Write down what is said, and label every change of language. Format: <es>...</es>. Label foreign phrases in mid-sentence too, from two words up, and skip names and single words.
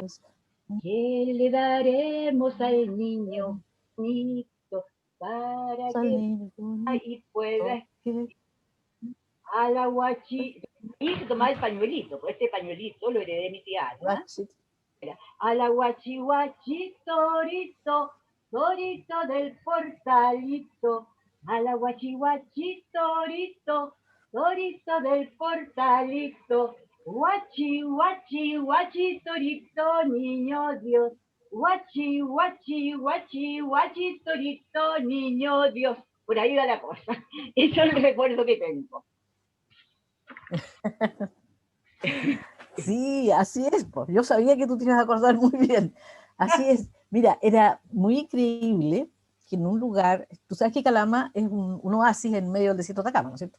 <es>¿Qué le daremos al niño bonito para que ahí pueda a la guachi? Y se tomaba el pañuelito, pues este pañuelito lo heredé de mi tía Ana. A la guachi guachi torito, torito del portalito, a la guachi guachi torito, torito del portalito, guachi guachi guachi torito, niño Dios, guachi guachi guachi guachi torito, niño Dios. Por ahí va la cosa. Eso es el recuerdo que tengo. Sí, así es. Pues. Yo sabía que tú te ibas a acordar muy bien. Así es. Mira, era muy increíble que en un lugar, tú sabes que Calama es un oasis en medio del desierto de Atacama, ¿no es cierto?</es>